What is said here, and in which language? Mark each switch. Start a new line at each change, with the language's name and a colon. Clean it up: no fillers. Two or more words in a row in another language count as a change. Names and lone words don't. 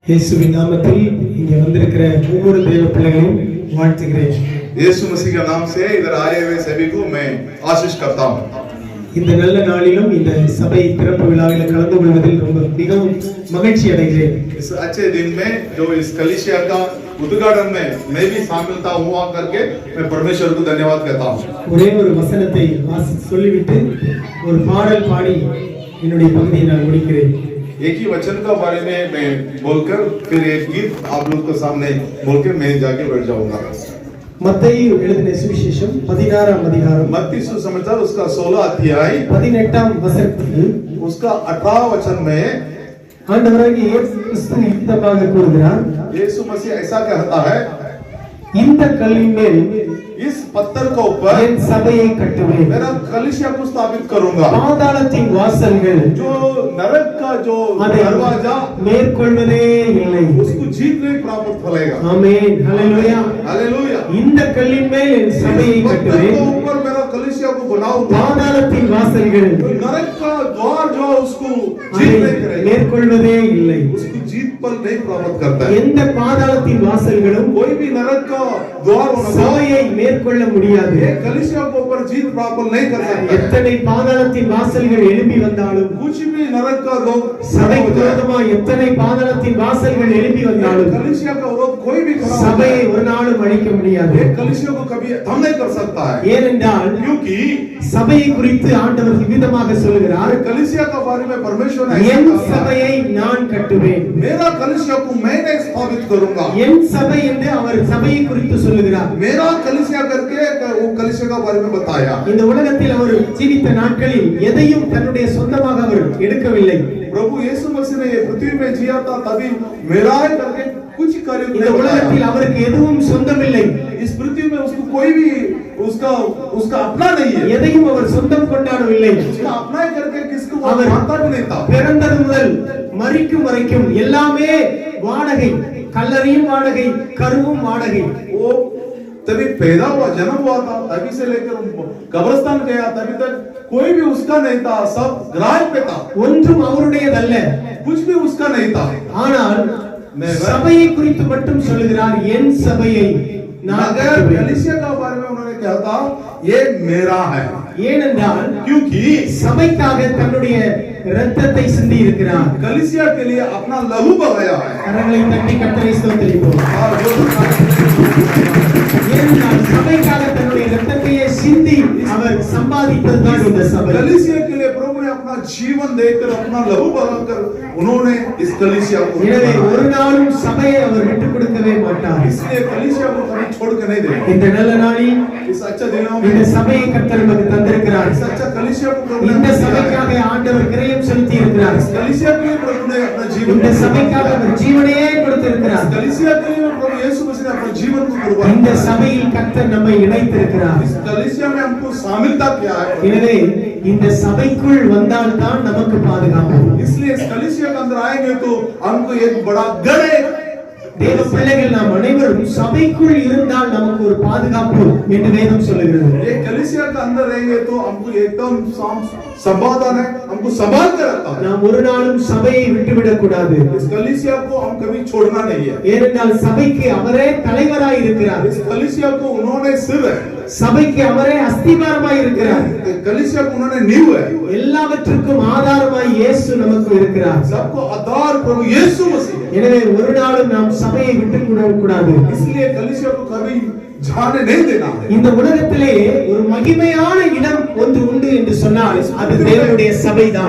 Tamil: இயேசுவின் நாமத்தில் இங்கே வந்திருக்கிற ஒவ்வொரு தேவ பிள்ளைகளையும் வாழ்த்துகிறேன்.
Hindi: यीशु मसीह के नाम से इधर आए हुए सभी को मैं आशीष करता हूं.
Tamil: இந்த நல்ல நாளிலும் இந்த சபை திறப்பு விழாவில் கலந்து கொள்வதில் ரொம்ப மிகவும் மகிழ்ச்சி அடைகிறேன்.
Hindi: इस अच्छे दिन में जो इस कलीसिया का उद्घाटन में मैं भी शामिल था हुआ करके मैं परमेश्वर को धन्यवाद कहता हूं.
Tamil: ஒரே ஒரு வசனத்தை சொல்லிவிட்டு ஒரு பாடல் பாடி என்னுடைய பகுதியை நான் முடிக்கிறேன்.
Hindi: एक ही वचन का बारे में मैं बोलकर फिर एक गीत आप लोग के सामने बोल के मैं जाके बैठ जाऊंगा.
Tamil: மத்தேயு எழுதின சுவிசேஷம் 16ஆம் அதிகாரம்
Hindi: मत्ती सुसमाचार उसका 16 अध्याय
Tamil: 18ஆம் வசனத்தில்
Hindi: उसका 18 वचन में
Tamil: ஆண்டவராகிய இயேசு கிறிஸ்து இவ்விதமாக கூறுகிறார்.
Hindi: यीशु मसीह ऐसा कहता है,
Tamil: இந்த கல்லின் மேல்
Hindi: इस पत्थर के ऊपर
Tamil: என் சபையை கட்டுவேன்.
Hindi: मेरा कलीसिया को स्थापित करूंगा.
Tamil: பாதாளத்தின் வாசல்கள்
Hindi: जो नरक का जो दरवाजा
Tamil: மேற்கொள்வதே இல்லை.
Hindi: उसको जीत नहीं प्राप्त होगा.
Tamil: ஆமென். ஹalleluya.
Hindi: हालेलुया.
Tamil: இந்த கல்லின் மேல் என் சபையை கட்டுவேன்.
Hindi: ऊपर मेरा कलीसिया को बनाऊंगा.
Tamil: பாதாளத்தின் வாசல்கள்
Hindi: नरक का द्वार जो उसको जीत नहीं करेगा,
Tamil: மேற்கொள்வதே இல்லை.
Hindi: उसको जीत पर नहीं प्राप्त करता है.
Tamil: எந்த பாதாளத்தின் வாசல்களும்
Hindi: कोई भी नरक का द्वार
Tamil: சபையை மேற்கொள்ள முடியாது.
Hindi: कलीसिया को ऊपर जीत प्राप्त नहीं कर सकता.
Tamil: எத்தனை பாதாளத்தின் வாசல்கள் எழும்பி வந்தாலும்,
Hindi: कुछ भी नरक का लोग
Tamil: சபைக்கு விரோதமாக எத்தனை பாதாளத்தின் வாசல்கள் எழும்பி வந்தாலும்
Hindi: कलीसिया का विरोध कोई भी खड़ा
Tamil: சபையை ஒரு நாளும் அழிக்க முடியாது.
Hindi: कलीसिया को कभी दम नहीं कर सकता है.
Tamil: ஏனென்றால்
Hindi: क्योंकि
Tamil: சபையை குறித்து ஆண்டவர் விதமாக சொல்கிறார்,
Hindi: कलीसिया का बारे में परमेश्वर ने
Tamil: என் சபையை நான் கட்டுவேன்.
Hindi: मेरा कलीसिया को मैंने स्थापित करूंगा.
Tamil: என் சபை என்று அவர் சபையை குறித்து சொல்லுகிறார்.
Hindi: मेरा कलीसिया करके वो कलीसिया का बारे में बताया.
Tamil: இந்த உலகத்தில் அவர் ஜீவித்த நாட்களில் எதையும் தன்னுடைய சொந்தமாக அவர் எடுக்கவில்லை.
Hindi: प्रभु यीशु मसीह ने ये पृथ्वी में जिया था, तभी मेरा करके कुछ कार्य
Tamil: இந்த உலகத்தில் அவருக்கு எதுவும் சொந்தமில்லை.
Hindi: इस पृथ्वी में उसको कोई भी उसका अपना नहीं है.
Tamil: எதையும் அவர் சொந்தம் கொண்டாடவில்லை.
Hindi: उसका अपना ही करके किसको वो
Tamil: அவர்
Hindi: मानता भी नहीं था.
Tamil: பிறந்தது முதல் மரிக்கும் வரைக்கும் எல்லாமே வாடகை. கல்லறையும் வாடகை, கருவும் வாடகை.
Hindi: वो तभी पैदा हुआ, जन्म हुआ था, तभी से लेकर कब्रिस्तान गया, तभी तक कोई भी उसका नहीं था, सब किराए पे था.
Tamil: ஒன்றும் அவருடையதல்ல.
Hindi: कुछ भी उसका नहीं था.
Tamil: ஆனால் சபையை குறித்து மட்டும் சொல்லுகிறார், என் சபையை நான்
Hindi: मगर
Tamil: கட்டுவேன்.
Hindi: कलीसिया का बारे में उन्होंने कहा था, ये मेरा है.
Tamil: ஏனென்றால்
Hindi: क्योंकि
Tamil: சபைக்காக தன்னுடைய இரத்தத்தை சிந்தி இருக்கிறார்.
Hindi: कलीसिया के लिए अपना लहू बहाया है.
Tamil: கரங்களை தட்டி கர்த்தரை ஸ்தோத்திரிப்போம்.
Hindi: और
Tamil: ஏனென்றால் சபைக்காக தன்னுடைய இரத்தத்தையே சிந்தி அவர் சம்பாதித்ததுதான் இந்த சபை.
Hindi: कलीसिया के लिए प्रभु ने अपना जीवन देकर, अपना लहू बहाकर उन्होंने इस कलीसिया को
Tamil: எனவே ஒரு நாளும் சபையை அவர் விட்டுக் கொடுக்கவே மாட்டார்.
Hindi: इसलिए कलीसिया को कभी छोड़ के नहीं देगा.
Tamil: இந்த நல்ல நாளில்
Hindi: इस अच्छा दिनों
Tamil: இந்த
Hindi: में
Tamil: சபையை கர்த்தர் நமக்கு தந்திருக்கிறார்.
Hindi: इस अच्छा कलीसिया को प्रभु
Tamil: இந்த
Hindi: ने
Tamil: சபைக்காக ஆண்டவர் கிரயம் செலுத்தி இருக்கிறார்.
Hindi: कलीसिया के लिए प्रभु ने अपना जीवन
Tamil: இந்த சபைக்காக அவர் ஜீவனையே கொடுத்திருக்கிறார்.
Hindi: कलीसिया के लिए प्रभु यीशु मसीह ने अपना जीवन को कुर्बान
Tamil: இந்த
Hindi: किया.
Tamil: சபையில் கர்த்தர் நம்மை இணைத்திருக்கிறார்.
Hindi: इस कलीसिया में हमको शामिलता किया है.
Tamil: எனவே இந்த சபைக்குள் வந்தால்தான் நமக்கு பாதுகாப்பு.
Hindi: इसलिए इस कलीसिया के अंदर आएंगे तो हमको एक बड़ा गढ़ है.
Tamil: தேவ பிள்ளைகள் நாம் அனைவரும் சபைக்குள் இருந்தால் நமக்கு ஒரு பாதுகாப்பு என்று வேதம் சொல்லுகிறது.
Hindi: ये कलीसिया के अंदर रहेंगे तो हमको एकदम समाधान है, हमको संभाल कर रखता है.
Tamil: நாம் ஒரு நாளும் சபையை விட்டுவிடக் கூடாது.
Hindi: इस कलीसिया को हम कभी छोड़ना नहीं है.
Tamil: ஏனென்றால் சபைக்கு அவரே தலைவராய் இருக்கிறார்.
Hindi: इस कलीसिया को उन्होंने सिर है,
Tamil: சபைக்கு அவரே அஸ்திபாரமாய் இருக்கிறார்.
Hindi: कलीसिया को उन्होंने नींव है.
Tamil: எல்லாவற்றுக்கும் ஆதாரமாய் இயேசு நமக்கு இருக்கிறார்.
Hindi: सबको आधार प्रभु यीशु मसीह है.
Tamil: எனவே ஒரு நாளும் நாம் சபையை விட்டுவிடக் கூடாது.
Hindi: इसलिए कलीसिया को कभी जाने नहीं देना है.
Tamil: இந்த உலகத்திலே ஒரு மகிமையான இடம் ஒன்று உண்டு என்று சொன்னால் அது தேவனுடைய சபைதான்.